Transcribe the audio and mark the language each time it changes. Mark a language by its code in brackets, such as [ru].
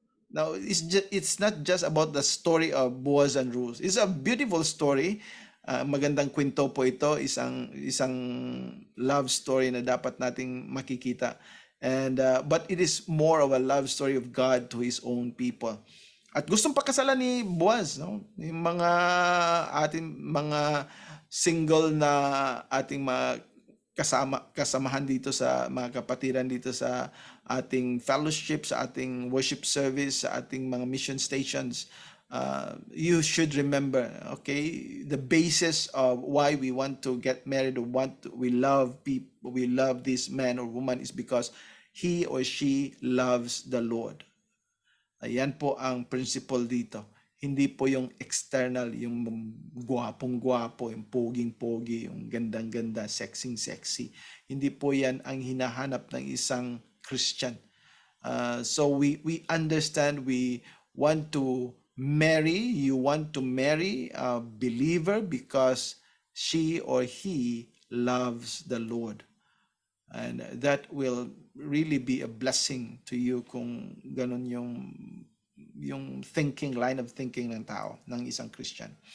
[en] Now, it's not just about the story of Boaz and Ruth. It's a beautiful story. [tl] Magandang kwento po ito, isang love story na dapat nating makikita. [en] And but it is more of a love story of God to His own people. [tl] At gustong pakasalan ni Boaz, no? Yung ating mga single na ating mga kasamahan dito sa mga kapatiran dito sa ating fellowship, sa ating worship service, sa ating mga mission stations. [en] You should remember, okay, the basis of why we want to get married or we love people, we love this man or woman is because he or she loves the Lord. [tl] Ayan po ang principle dito. Hindi po yung external, yung gwapong-gwapo, yung poging-pogi, yung gandang-ganda, sexy. Hindi po yan ang hinahanap ng isang Christian. [en] So we understand, we want to you want to marry a believer because she or he loves the Lord. And that will really be a blessing to you [tl] kung ganun yung [en] line of thinking [tl] ng tao, ng isang [en] Christian.